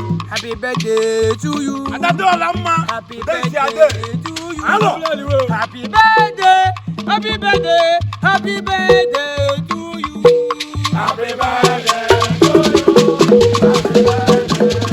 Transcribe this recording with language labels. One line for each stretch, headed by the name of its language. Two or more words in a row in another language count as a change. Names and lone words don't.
English: Happy birthday to you.
Igbo: Ada dị ọla mma.
English: Happy Happy birthday to you. Hello. Happy birthday, happy birthday, happy birthday to you. Happy birthday to you. Happy birthday.